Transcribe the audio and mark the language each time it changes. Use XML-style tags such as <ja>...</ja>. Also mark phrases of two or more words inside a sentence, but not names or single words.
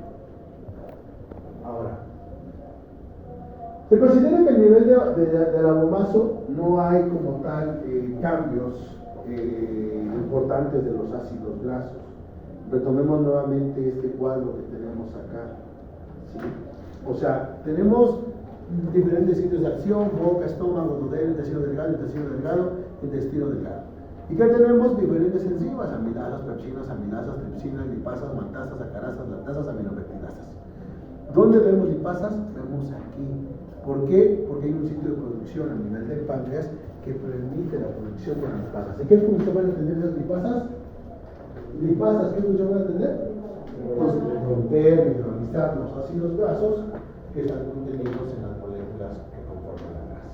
<es>Ahora, se considera que a nivel del abomaso no hay como tal cambios importantes de los ácidos grasos. Retomemos nuevamente este cuadro que tenemos acá. ¿Sí? O sea, tenemos diferentes sitios de acción: boca, estómago, duodeno, intestino delgado, intestino delgado. ¿Y qué tenemos? Diferentes enzimas: amilasas, pepsinas, amilasas, tripsinas, lipasas, maltasas, sacarasas, lactasas, aminopeptidasas. ¿Dónde vemos lipasas? Vemos aquí. ¿Por qué? Porque hay un sitio de producción a nivel del páncreas que permite la producción de lipasas. ¿Y qué función van a tener esas lipasas? Lipasas, ¿qué función van a tener? Pues romper, neutralizar los ácidos grasos que están contenidos en las moléculas que conforman la grasa.</es>